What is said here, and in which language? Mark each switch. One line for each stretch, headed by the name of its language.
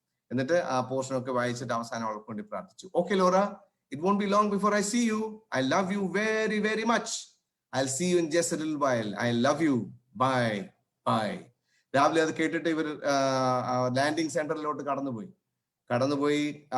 Malayalam: എന്നിട്ട് ആ പോർഷൻ ഒക്കെ വായിച്ചിട്ട് അവസാനം അവൾക്ക് വേണ്ടി പ്രാർത്ഥിച്ചു.
English: Okay Laura, it won't be long before I see you. I love you very very much. I'll see you in just a little while. I love you. Bye bye.
Malayalam: രാവിലെ അത് കേട്ടിട്ട് ഇവർ ലാൻഡിങ് സെന്ററിലോട്ട് കടന്നുപോയി.